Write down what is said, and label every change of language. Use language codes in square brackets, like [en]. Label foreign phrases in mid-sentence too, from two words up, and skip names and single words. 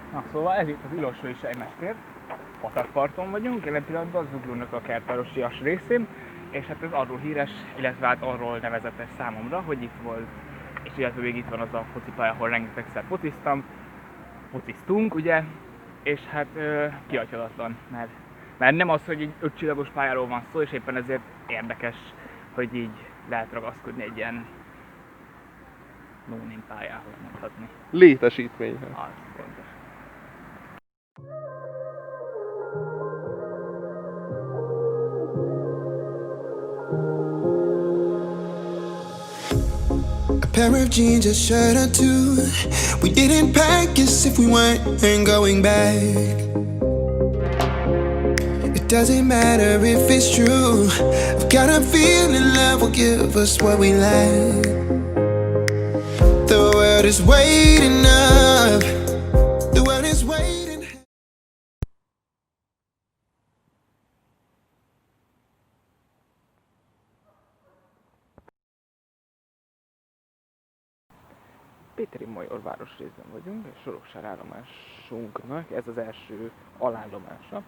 [hu] Szóval ez itt az Ilosvai Sejmestér, patakparton vagyunk, jelen pillanatban a Zuglónak a kertvárosias részén, és hát ez arról híres, illetve hát arról nevezetes számomra, hogy itt volt, és illetve még itt van az a focipálya, ahol rengetegszer fociztunk, ugye, és hát kihagyhatatlan, mert nem az, hogy egy 5 csillagos pályáról van szó, és éppen ezért érdekes, hogy így lehet ragaszkodni egy ilyen no-name pályához, mondhatni. Létesítményhez. Az pontos. [en] A pair of jeans, a shirt or two. We didn't pack as if we weren't going back. It doesn't matter if it's true. I've got a feeling love will give us what we lack. The world is waiting up. The world is waiting. [hu] Péteri Major városrészben vagyunk, és Soroksár állomásunknak ez az első alállomása.